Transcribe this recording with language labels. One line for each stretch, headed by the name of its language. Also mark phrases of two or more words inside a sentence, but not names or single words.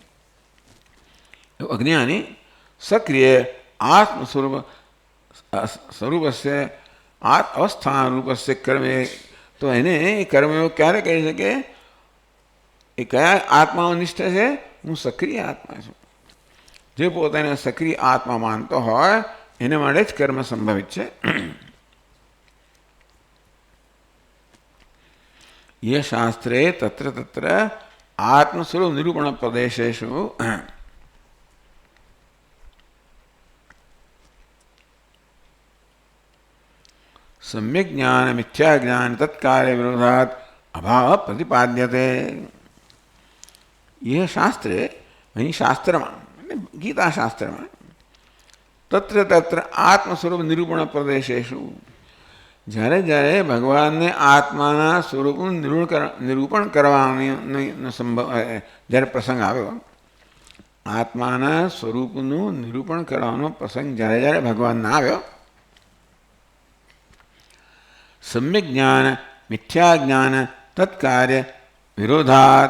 Sanskrit: અજ્ઞાની સક્રિય આત્મ સ્વરૂપ સ્વરૂપસ્ય અવસ્થા રૂપસ્ય કર્મે.
Gujarati: તો એને એ કર્મયોગ ક્યારે કહી શકે? એ કયા આત્મામાં નિષ્ઠ છે? હું સક્રિય આત્મા છું. જે પોતાને સક્રિય આત્મા માનતો હોય એને માટે જ કર્મ સંભવિત છે.
Sanskrit: ये शास्त्रे तत्र तत्र आत्मस्वरूप निरूपण प्रदेशेषु सम्यक ज्ञान मिथ्या ज्ञान तत्कार्य विरोधात अभाव प्रतिपाद्यते. यह शास्त्रे
Gujarati: અહીં શાસ્ત્રમાં ગીતા શાસ્ત્રમાં
Sanskrit: તત્ર તત્ર આત્મસ્વરૂપ નિરૂપણ પ્રદેશેષુ
Gujarati: જ્યારે જ્યારે ભગવાનને આત્માના સ્વરૂપનું નિરૂપણ કરવાનો સંભવ જ્યારે પ્રસંગ આવ્યો, આત્માના સ્વરૂપનું નિરૂપણ કરવાનો પ્રસંગ જ્યારે જ્યારે ભગવાનને આવ્યો,
Sanskrit: સમ્યક જ્ઞાન મિથ્યા જ્ઞાન તત્કાર્ય વિરોધાત.